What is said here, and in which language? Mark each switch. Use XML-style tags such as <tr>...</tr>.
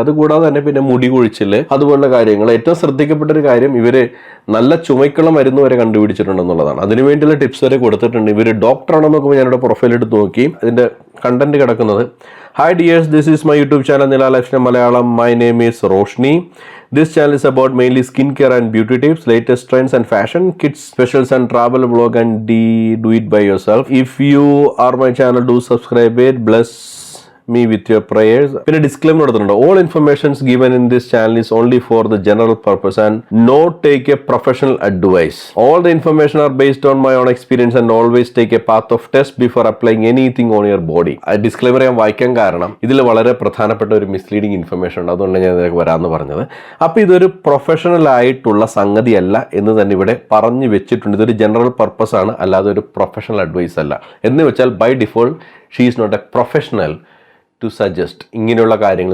<ml>അതുകൂടാതെ തന്നെ പിന്നെ മുടി കൊഴിച്ചിൽ, അതുപോലുള്ള കാര്യങ്ങൾ. ഏറ്റവും ശ്രദ്ധിക്കപ്പെട്ട ഒരു കാര്യം, ഇവര് നല്ല ചുമക്കുള്ള മരുന്ന് വരെ കണ്ടുപിടിച്ചിട്ടുണ്ടെന്നുള്ളതാണ്. അതിനുവേണ്ടിയുള്ള ടിപ്സ് വരെ കൊടുത്തിട്ടുണ്ട്. ഇവർ ഡോക്ടറാണെന്ന് നോക്കുമ്പോൾ ഞാനിവിടെ പ്രൊഫൈൽ എടുത്ത് നോക്കി അതിൻ്റെ കണ്ടന്റ് കിടക്കുന്നത്.</ml> <en>Hi dears, this is my YouTube channel Nila lifestyle Malayalam. My name is Roshni. This channel is about mainly skincare and beauty tips, latest trends and fashion, kids specials and travel vlog, and do it by yourself. If you are my channel, do subscribe it. Bless me with your prayers.</en> <ml>പിന്നെ disclaimer എടുത്തിട്ടുണ്ട്.</ml> <en>All informations given in this channel is only for the general purpose and not take a professional advice. All the information are based on my own experience and always take a path of test before applying anything on your body.</en> <ml>ആ disclaimer ഞാൻ വായിക്കാൻ കാരണം ഇതിൽ വളരെ പ്രധാനപ്പെട്ട ഒരു misleading information ഉണ്ട്. അതുകൊണ്ട് ഞാൻ ഇതിലേക്ക് വരാമെന്ന് പറഞ്ഞത്. അപ്പോൾ ഇതൊരു പ്രൊഫഷണൽ ആയിട്ടുള്ള സംഗതിയല്ല എന്ന് തന്നെ ഇവിടെ പറഞ്ഞു വെച്ചിട്ടുണ്ട്. ഇതൊരു ജനറൽ പർപ്പസ് ആണ്, അല്ലാതെ ഒരു പ്രൊഫഷണൽ അഡ്വൈസ് അല്ല. എന്ന് വെച്ചാൽ</ml> <en>by default she is not a professional to suggest</en> <ml>ഇങ്ങനെയുള്ള കാര്യങ്ങൾ.</ml>